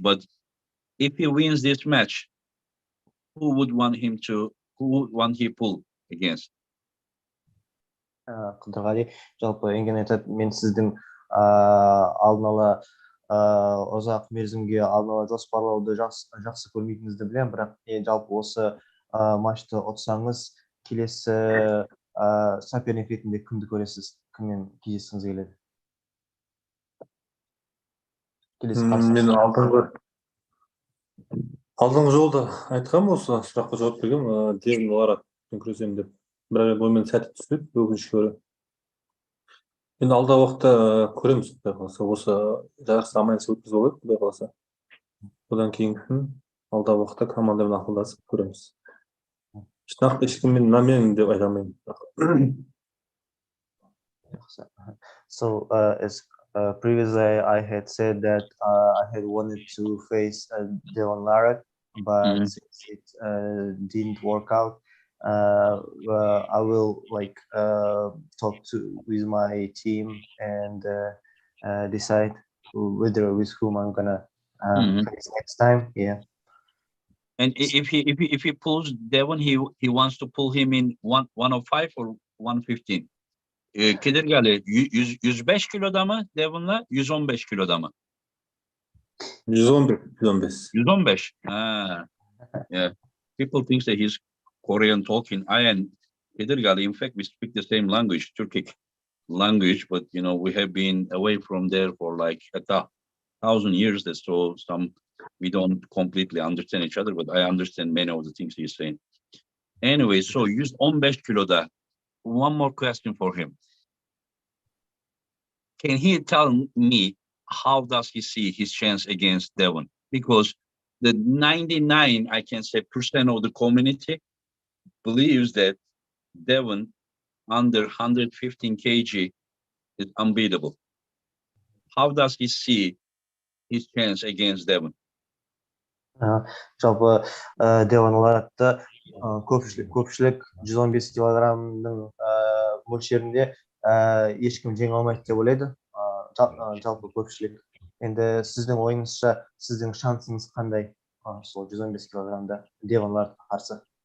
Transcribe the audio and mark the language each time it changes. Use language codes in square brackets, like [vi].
[en] But if he wins this match, who would want him pull against? [kk] Қыдырғали, жалпы Engin айтады, мен сіздің алдын ала ұзақ мерзімге алдын ала жоспарлауды жақсы көрмейтініңізді білемін, бірақ жалпы осы матчты ұтсаңыз, келесі соперник ретінде кімді көресіз, кіммен кездескіңіз келеді? Мен алдыңғы жолда айтқам осы сұраққа жауап бергем, Девон Ларатпен күресемін деп. Бірақ оймен сәті түспеді, өкінішке орай. Енді алдағы уақытта көреміз, құдай қаласа. Осы жарыс аман-есен өткізіп алайық, құдай қаласа. Одан кейін алдағы уақытта командамен ақылдасып көреміз. Нақты ешкіммен намерен деп айта алмаймын. [en] So as previously I had said that I had wanted to face Devon Larat, but since it didn't work out, I will talk with my team and decide with whom I'm gonna face next time. Yeah. And if he pulls Devon, he wants to pull him in 105 or 115. [tr] Kidirgali 105 kiloda mı Devon'la 115 kiloda mı? [en] 115. 115. Yeah. People think that he's Korean talking. I and Kidirgali, in fact, we speak the same language, Turkic language, but you know, we have been away from there for like 1,000 years. So we don't completely understand each other, but I understand many of the things he's saying. Anyway, so 115 kiloda. One more question for him. Can he tell me how does he see his chance against Devon? Because the 99, I can say, % of the community believes that Devon under 115 kg is unbeatable. How does he see his chance against Devon? [kk] Жалпы Devon Larat'ta көпшілік 115 килограммның мөлшерінде ешкім жеңе алмайды деп ойлайды. Жалпы көпшілік. Енді сіздің ойыңызша, сіздің шансыңыз қандай сол 115 килограммда Devon Larat'қа қарсы?